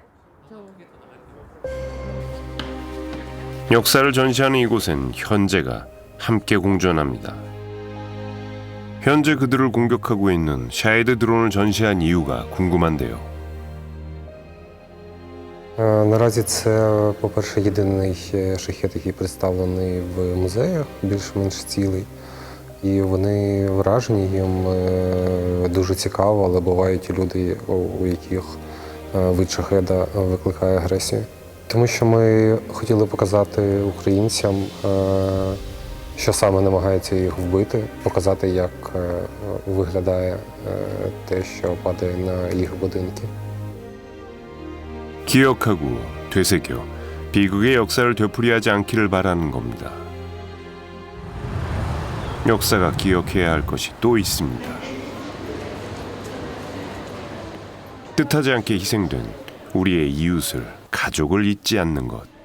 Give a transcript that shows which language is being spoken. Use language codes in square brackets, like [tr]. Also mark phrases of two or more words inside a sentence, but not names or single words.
[ko] 역사를 전시하는 이곳엔 현재가 함께 공존합니다. 현재 그들을 공격하고 있는 샤헤드 드론을 전시한 이유가 궁금한데요. [uk] Наразі це, по-перше, єдиний шахет, який представлений в музеях, більш-менш цілий. І вони вражені, їм дуже цікаво, але бувають і люди, у яких вид шахеда викликає агресію. Тому що ми хотіли показати українцям, що саме намагається їх вбити, показати, як виглядає те, що падає на їх будинки. [ko] 기억하고 되새겨 비극의 역사를 되풀이하지 않기를 바라는 겁니다. 역사가 기억해야 할 것이 또 있습니다. 뜻하지 않게 희생된 우리의 이웃을, 가족을 잊지 않는 것.